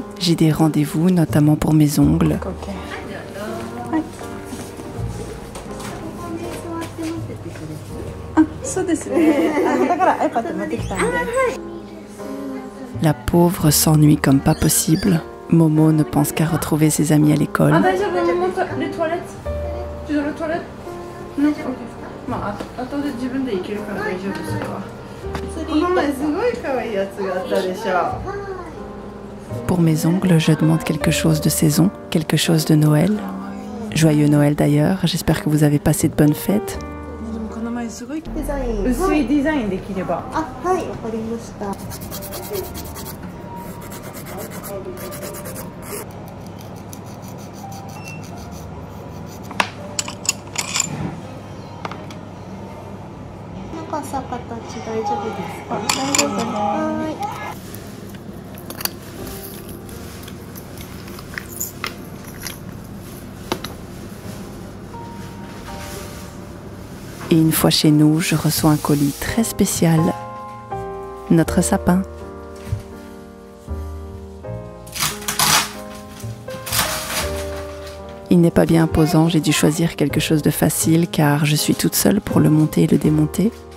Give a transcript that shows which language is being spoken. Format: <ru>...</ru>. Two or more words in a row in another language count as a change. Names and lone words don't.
<fr>J'ai des rendez-vous, notamment pour mes ongles. La pauvre s'ennuie comme pas possible. Momo ne pense qu'à retrouver ses amis à l'école.</fr> <ja>まあ後で自分で行けるから大丈夫それは。この前すごい可愛いやつがあったでしょ。</ja> <fr>Pour mes ongles, je demande quelque chose de saison, quelque chose de Noël. Joyeux Noël d'ailleurs, j'espère que vous avez passé de bonnes fêtes.</fr> <ja>この前すごい薄いデザインできれば。あ、はい、わかりました。長さ、形大丈夫ですか？大丈夫。はい。</ja> <fr>Et une fois chez nous, je reçois un colis très spécial. Notre sapin. Il n'est pas bien imposant, j'ai dû choisir quelque chose de facile car je suis toute seule pour le monter et le démonter.</fr>